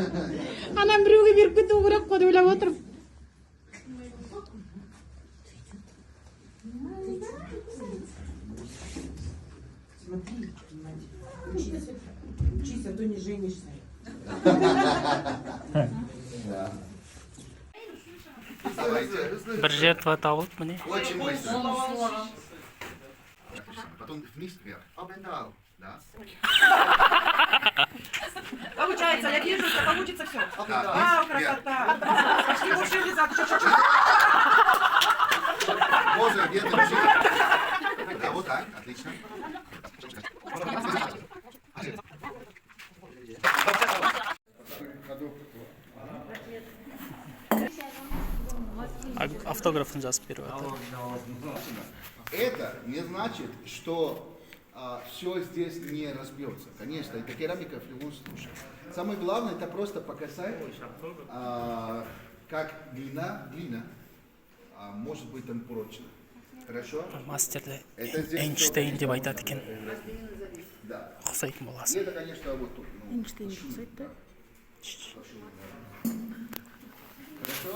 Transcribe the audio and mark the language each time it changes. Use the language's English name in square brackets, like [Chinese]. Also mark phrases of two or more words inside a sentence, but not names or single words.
[Kazakh] Анам біреуге беріп кету керек қой деп ойлап отырмын. [Russian] Учись, а то не женишься. [Kazakh] Бір жертва табылды, міне. [Russian] Очень быстро. Потом вниз, вверх. Обендал. Да. Получается, я вижу, что получится все. Да. Красота. Почти больше лиза. Поза где-то чуть. Да, вот так. Отлично. [Kazakh] Автографын жазып беріп жатыр. [Russian] Это не значит, что все здесь не разбьется. Конечно, это керамика в любом случае. Самое главное, это просто показать, как глина может быть там прочна. Хорошо? [Kazakh] Мастерді Эйнштейн деп айтады екен. Ұқсайтын И боласың. [Russian] это, конечно, вот тут. [Kazakh] Эйнштейн ұқсайды да? [Russian] Хорошо?